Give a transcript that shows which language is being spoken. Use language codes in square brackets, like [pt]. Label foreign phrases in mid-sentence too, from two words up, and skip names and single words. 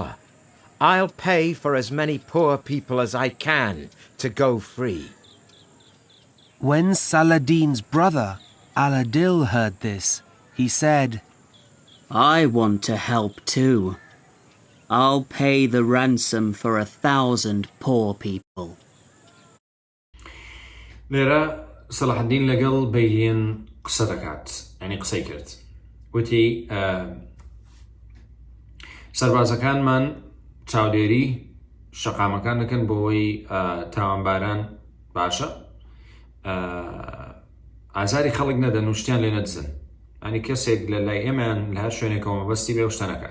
[en] I'll pay for as many poor people as I can to go free. When Saladin's brother, Al-Adil, heard this, he said, I want to help too. I'll pay the ransom for 1,000 poor people. [ckb] لێرە سەڵاحەدین لەگەڵ بەیلین قسە دەکات، یعنی قسەی کرد. وتی سەربازەکانمان چاودێری شەقامەکان دەکەن بۆەوەی تاوانباران باشە ئازاری خەڵک نەدەن و شتیان لێ نەدزن، ئەنی کەسێک لە لای ئێمەیان لە هەر شوێنێکەوە مەبەستی بێ و شتە نەکات.